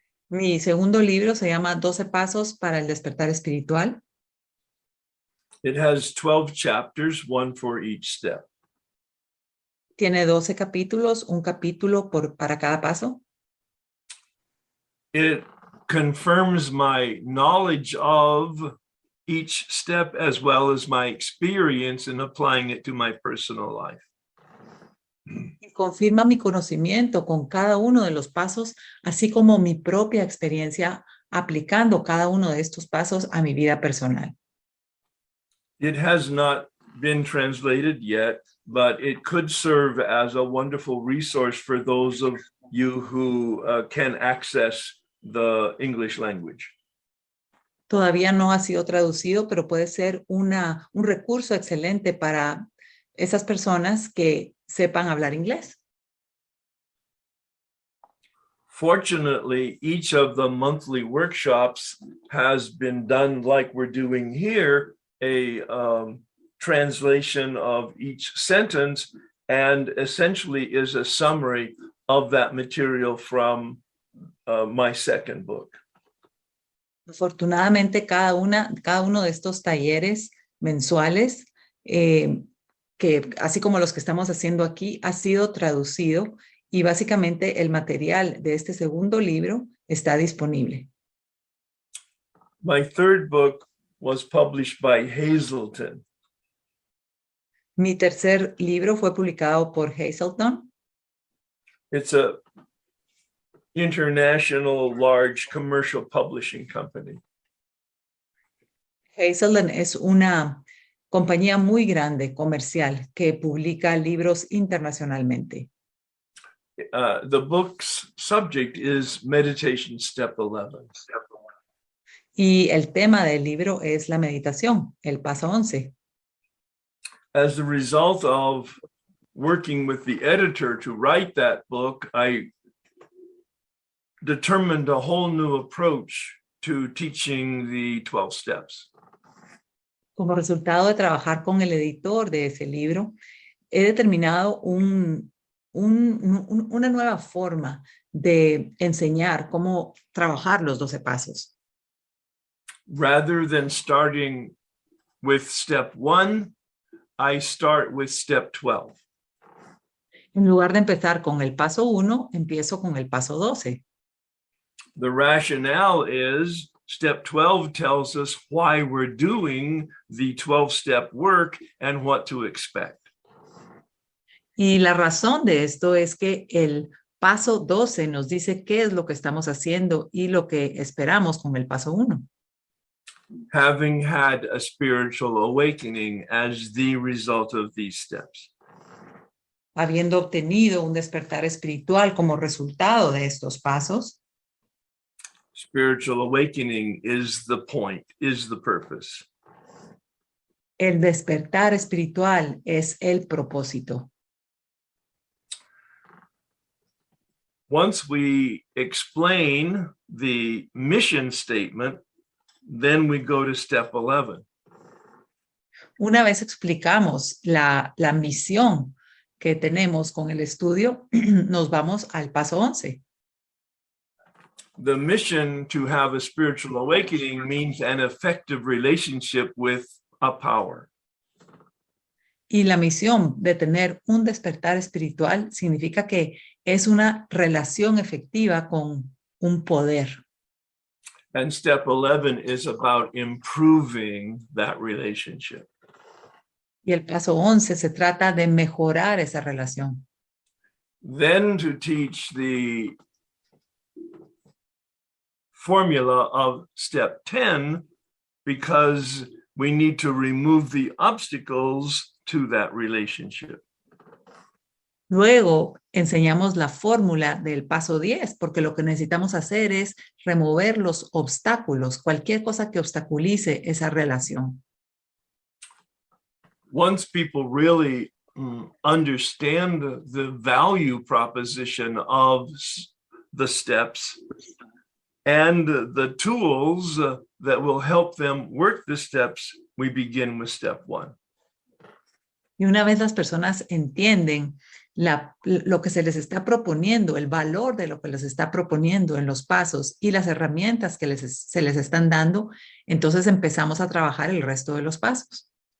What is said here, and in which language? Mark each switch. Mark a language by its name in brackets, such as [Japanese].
[Spanish] Mi segundo libro se llama 12 pasos para el despertar espiritual. [English] It has 12 chapters, one for each step. [Spanish] Tiene 12 capítulos, un capítulo para cada paso. [English] It confirms my knowledge of each step as well as my experience in applying it to my personal life. [Spanish] Y confirma mi conocimiento con cada uno de los pasos, así como mi propia experiencia aplicando cada uno de estos pasos a mi vida personal. [English] It has not been translated yet, but it could serve as a wonderful resource for those of you who can access the English language. [Spanish] Todavía no ha sido traducido, pero puede ser un recurso excelente para esas personas que sepan hablar inglés. [English] Fortunately, each of the monthly workshops has been done like we're doing here, a translation of each sentence, and essentially is a summary of that material from my second book. [Spanish] Afortunadamente, cada uno de estos talleres mensuales, que así como los que estamos haciendo aquí, ha sido traducido y básicamente el material de este segundo libro está disponible. [English] My third book was published by Hazelton. [Spanish] Mi tercer libro fue publicado por Hazelton. [English] It's a international large commercial publishing company. [Spanish] Hazelton es una compañía muy grande, comercial, que publica libros internacionalmente. [English] The book's subject is Meditation Step 11. [Spanish] Y el tema del libro es la meditación, el paso 11. [English] As a result of working with the editor to write that book, I determined a whole new approach to teaching the 12 steps. [Spanish] Como resultado de trabajar con el editor de ese libro, he determinado una nueva forma de enseñar cómo trabajar los 12 pasos. [English] Rather than starting with step 1, I start with step 12. [Spanish] En lugar de empezar con el paso 1, empiezo con el paso 12. [English] The rationale is step 12 tells us why we're doing the 12-step work and what to expect. [Spanish] Y la razón de esto es que el paso 12 nos dice qué es lo que estamos haciendo y lo que esperamos con el paso 1. [English] Having had a spiritual awakening as the result of these steps. [Spanish] Habiendo obtenido un despertar espiritual como resultado de estos pasos. [English] spiritual awakening is the point, is the purpose. [Spanish] El despertar espiritual es el propósito. [English] Once we explain the mission statement, then we go to step 11. [Spanish] Una vez explicamos la misión que tenemos con el estudio, nos vamos al paso 11. [English] The mission to have a spiritual awakening means an effective relationship with a power. [Spanish] Y la misión de tener un despertar espiritual significa que es una relación efectiva con un poder. [English] And step 11 is about improving that relationship. [Spanish] Y el paso 11 se trata de mejorar esa relación. [English] Then to teach the formula of step 10, because we need to remove the obstacles to that relationship. [Spanish] Luego enseñamos la fórmula del paso 10, porque lo que necesitamos hacer es remover los obstáculos, cualquier cosa que obstaculice esa relación. [English] Once people really understand the value proposition of the steps and the tools that will help them work the steps, we begin with step 1. [Spanish] Y una vez las personas entienden lo que se les está proponiendo, el valor de lo que les está proponiendo en los pasos y las herramientas que se les están dando, entonces empezamos a trabajar el resto de los pasos.